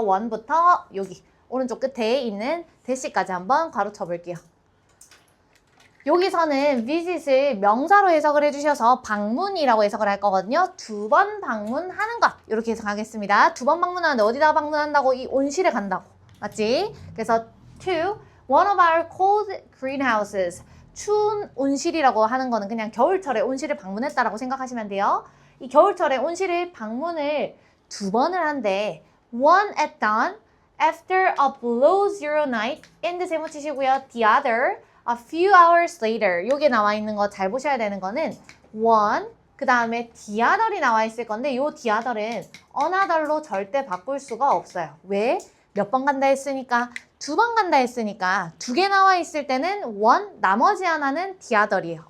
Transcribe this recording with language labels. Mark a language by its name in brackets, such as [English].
[Korean] one부터 여기 오른쪽 끝에 있는 대시까지 한번 괄호 쳐볼게요. 여기서는 visit을 명사로 해석을 해주셔서 방문이라고 해석을 할 거거든요. 2번 방문하는 것 이렇게 해석하겠습니다. 2번 방문하는데 어디다 방문한다고? 이 온실에 간다고. 맞지? 그래서 [English] to one of our cold greenhouses. [Korean] 추운 온실이라고 하는 거는 그냥 겨울철에 온실을 방문했다라고 생각하시면 돼요. 이 겨울철에 온실을 방문을 2번을 한대. [English] One at dawn, after a below zero night, in [Korean] 세모 치시고요. [English] The other, a few hours later. [Korean] 요게 나와 있는 거 잘 보셔야 되는 거는 one, 그 다음에 the other이 나와 있을 건데 요 the other은 another로 절대 바꿀 수가 없어요. 왜? 몇 번 간다 했으니까 2번 간다 했으니까 2개 나와 있을 때는 one, 나머지 하나는 the other이에요.